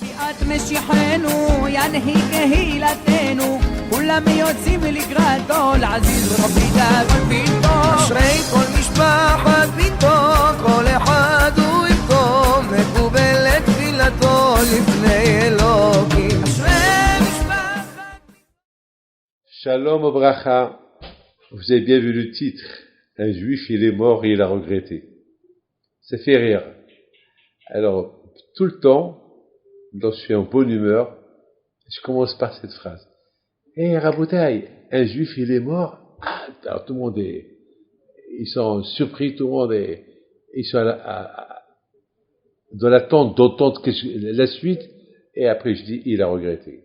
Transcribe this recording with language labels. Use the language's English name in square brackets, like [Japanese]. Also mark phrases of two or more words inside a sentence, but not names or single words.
[Hebrew] משיחנו ינהיג קהילתנו כולם יוצאים לקראתו לעזיז רבי דאגון ביתו אשרי כל משפחת ביתו כל אחד הוא איתו מקובלת תפילתו לפני אלוקים אשרי משפחת שלום וברכה, [French] vous avez bien vu le titre, un juif il est mort et il a regretté. Ça fait rire. Alors, tout le temps, quand je suis en bonne humeur, je commence par cette phrase. Eh Raboutaï, un juif il est mort, alors tout le monde est, ils sont surpris, tout le monde est, ils sont dans l'attente d'entendre la suite, et après je dis, il a regretté.